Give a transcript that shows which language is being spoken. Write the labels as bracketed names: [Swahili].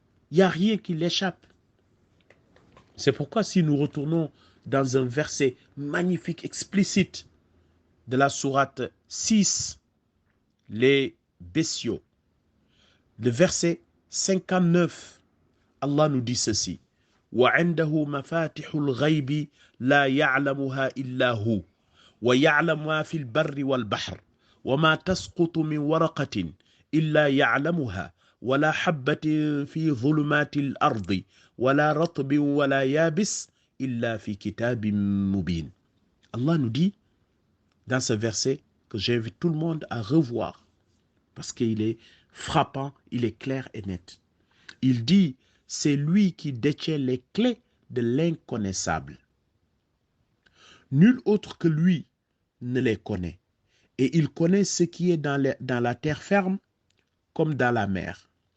[French] Il n'y a rien qui l'échappe. C'est pourquoi si nous retournons dans un verset magnifique, explicite de la sourate 6, les bestiaux, le verset 59, Allah nous dit ceci. [Arabic] وعنده مفاتح الغيب لا يعلمها إلا هو ويعلم ما في البر والبحر وما تسقط من ورقة إلا يعلمها ولا حبة في ظلمات الأرض ولا رطب ولا يابس إلا في كتاب مبين. [French] Allah nous dit dans ce verset que j'invite tout le monde à revoir parce qu'il est frappant, il est clair et net. Il dit, c'est lui qui détient les clés de l'inconnaissable. Nul autre que lui ne les connaît. Et il connaît ce qui est dans la terre ferme comme dans la mer.